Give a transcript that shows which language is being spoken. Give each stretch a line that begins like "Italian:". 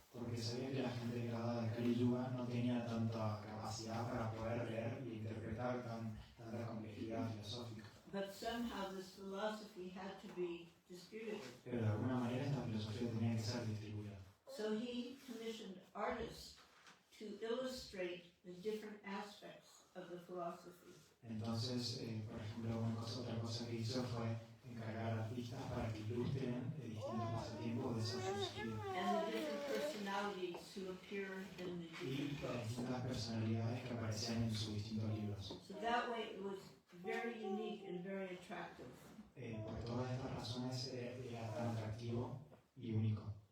Spanish: Porque sabía que la gente graduada de Kali Yuga no tenía tanta capacidad para poder leer y interpretar tanta complejidad filosófica.
English: But somehow this philosophy had to be distributed.
Spanish: Pero de alguna manera esta filosofía tenía que ser distribuida.
English: So he commissioned artists to illustrate the different aspects of the philosophy.
Spanish: Entonces, por ejemplo, otra cosa que hizo fue encargar a artistas para que ilustren distintos pasatiempos de esa filosofía.
English: And the different personalities who appear in the
Spanish: Y
English: different
Spanish: las
English: books.
Spanish: distintas personalidades que aparecían en sus distintos libros.
English: So that way it was very unique and very attractive.
Spanish: Por todas estas razones era tan atractivo y único.